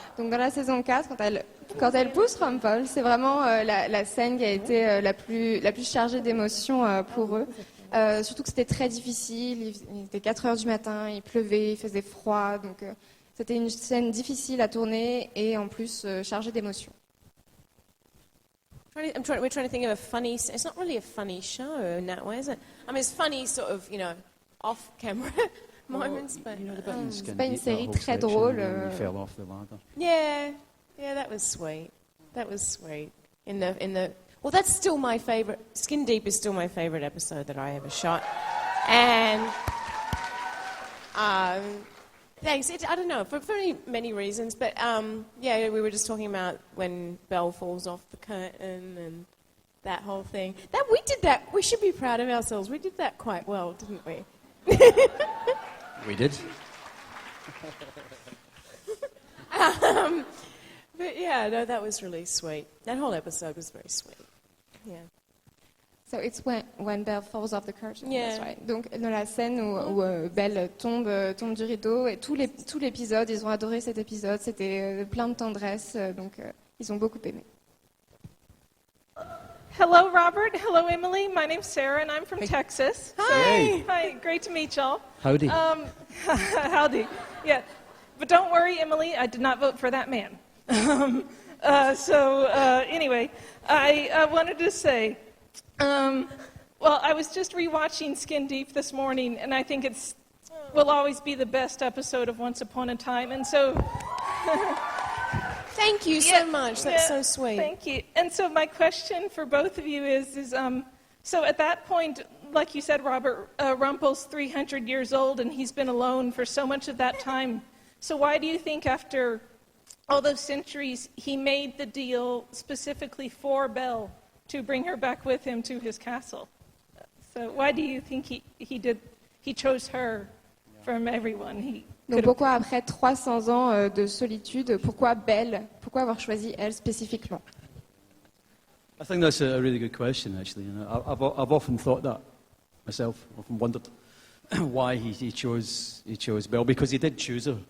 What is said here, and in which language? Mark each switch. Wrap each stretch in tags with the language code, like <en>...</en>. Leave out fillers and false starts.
<fr>Donc dans la saison 4, quand elle pousse Rumpel, c'est vraiment la scène qui a été la plus chargée d'émotions pour eux. Surtout que c'était très difficile, il était 4 heures du matin, il pleuvait, il faisait froid, donc c'était une scène difficile à tourner et en plus chargée d'émotions.</fr> <en>We're trying to think of a funny. It's not really a funny show in that way, is it? I mean, it's funny, sort of, off-camera moments, but</en> <fr>c'est pas une série très drôle.</fr> <en>Fell off the ladder. Yeah, that was sweet. That was sweet. Well, that's still my favorite. Skin Deep is still my favorite episode that I ever shot, and thanks. I don't know, for many reasons, but we were just talking about when Belle falls off the curtain, and that whole thing. We did that. We should be proud of ourselves. We did that quite well, didn't we? We did. But yeah, no, that was really sweet. That whole episode was very sweet. Yeah. So it's when Belle falls off the curtain. Yeah. That's right.</en> <fr>Donc dans la scène où Belle tombe du rideau, et tout l'épisode, ils ont adoré cet épisode. C'était plein de tendresse, donc ils ont beaucoup aimé.</fr> <en>Hello, Robert. Hello, Emilie. My name's Sarah, and I'm from Texas. Hi. Hi. Great to meet y'all. Howdy. Howdy. Yeah. But don't worry, Emilie, I did not vote for that man. Anyway, I wanted to say, I was just rewatching Skin Deep this morning, and I think will always be the best episode of Once Upon a Time, and so... Thank you so much. That's so sweet. Thank you. And so my question for both of you is so at that point, like you said, Robert, Rumpel's 300 years old, and he's been alone for so much of that time. So why do you think after all those centuries, he made the deal specifically for Belle to bring her back with him to his castle? So why do you think he chose her from everyone?</en> <fr>Donc pourquoi après 300 ans de solitude, pourquoi Belle? Pourquoi avoir choisi elle spécifiquement?</fr> <en>I think that's a really good question, actually. You know, I've often thought that myself. I've often wondered why he chose Belle, because he did choose her.</en>